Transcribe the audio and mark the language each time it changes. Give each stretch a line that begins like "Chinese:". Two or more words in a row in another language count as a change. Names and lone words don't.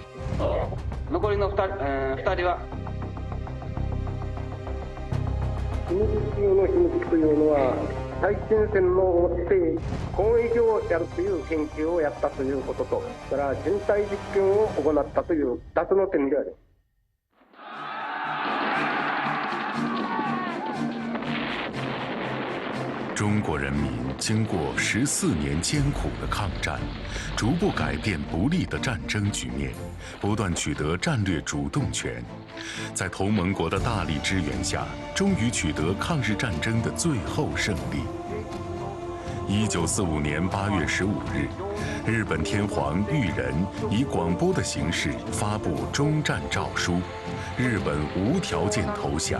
Japanese: 残りの2人は秘密中の秘密というのは、最前線のを持って攻撃をやるという研究をやったということと、それから人体実験を行ったという2つの点であります。
Chinese: 中国人民经过14年艰苦的抗战，逐步改变不利的战争局面，不断取得战略主动权，在同盟国的大力支援下，终于取得抗日战争的最后胜利。1945年8月15日，日本天皇裕仁以广播的形式发布终战诏书，日本无条件投降。